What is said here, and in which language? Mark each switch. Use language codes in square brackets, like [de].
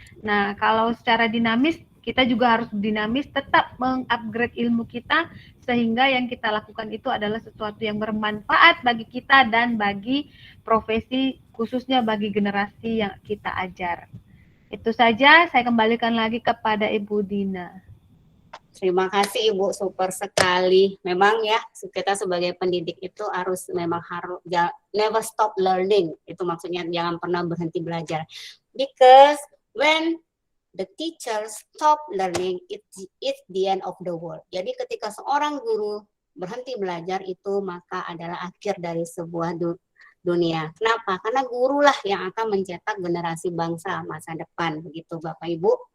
[id] Nah, kalau secara dinamis, kita juga harus dinamis, tetap mengupgrade ilmu kita, sehingga yang kita lakukan itu adalah sesuatu yang bermanfaat bagi kita dan bagi profesi, khususnya bagi generasi yang kita ajar. Itu saja, saya kembalikan lagi kepada Ibu Dina. Terima kasih Ibu, super sekali. Memang ya, kita sebagai pendidik itu memang harus [en] never stop learning. [id] Itu maksudnya jangan pernah berhenti belajar. [en] Because when the teacher stop learning, it's the end of the world. [id] Jadi ketika seorang guru berhenti belajar itu maka adalah akhir dari sebuah dunia. Kenapa? Karena gurulah yang akan mencetak generasi bangsa masa depan, begitu Bapak Ibu.